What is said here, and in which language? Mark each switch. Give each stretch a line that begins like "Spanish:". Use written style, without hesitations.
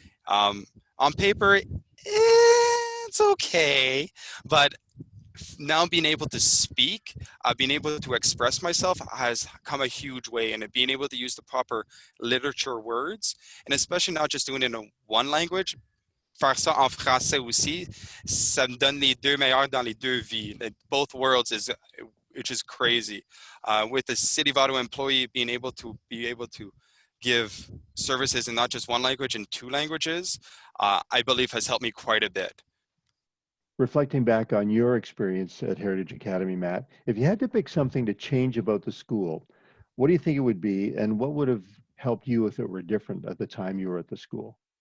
English: On paper, it's okay, but now being able to speak, being able to express myself has come a huge way, and being able to use the proper literature words, and especially not just doing it in one language.
French: Faire ça en français aussi, ça me donne les deux meilleurs dans les deux vies.
English: Both worlds is, which is crazy. With the City of Ottawa employee being able to give services in not just one language, in two languages, I believe has helped me quite a bit. Reflecting back on your experience at Heritage Academy, Matt, if you had to pick something to change about the school, what do you think it would be, and what would have helped you if it were different at the time you were at the school?